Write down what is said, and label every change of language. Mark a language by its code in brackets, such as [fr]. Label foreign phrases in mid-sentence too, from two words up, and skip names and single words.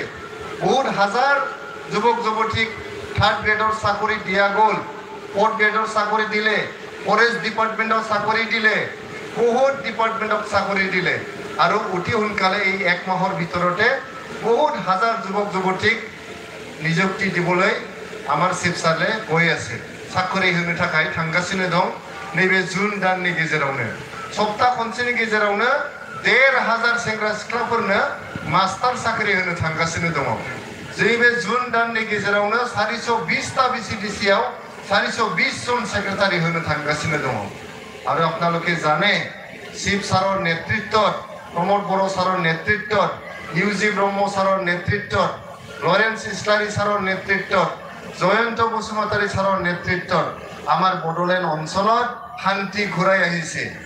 [as] বহুত হাজাৰ যুৱক যুৱতীক [en] third grade [as] চাকৰি দিয়া গ'ল, [en] fourth grade [as] চাকৰি দিলে, [en] forest department [as] চাকৰি দিলে, বহুত ডিপাৰ্টমেণ্টক চাকৰি দিলে। আৰু অতি সোনকালে এই 1 মাহৰ ভিতৰতে বহুত হাজাৰ যুৱক যুৱতীক নিযুক্তি দিবলৈ আমাৰ শিৱসাৰে গৈ আছে, চাকৰি [brx] होनो थाखाय थांगासिनो दं। नैबे जुन दाननि गेजेरावनो सप्ताह खनसेनि गेजेरावनो 1,500 सेंग्रा सिख्लाफोरनो मास्टार साख्रि होनो थांगासिनो दङ। जोंनि बे जुन दाननि गेजेरावनो 420টা BCDCआव 420 জন सेक्रेटारि होनो थांगासिनो दङ। [as] আৰু আপোনালোকে জানে শিৱ ছাৰৰ নেতৃত্বত, প্ৰমোদ বড়ো ছাৰৰ নেতৃত্বত, UG ব্ৰহ্ম ছাৰৰ নেতৃত্বত, লৰেন্স ইছলাৰী ছাৰৰ নেতৃত্বত, জয়ন্ত বসুমতাৰী ছাৰৰ নেতৃত্বত আমাৰ বড়োলেণ্ড অঞ্চলত শান্তি ঘূৰাই আহিছে।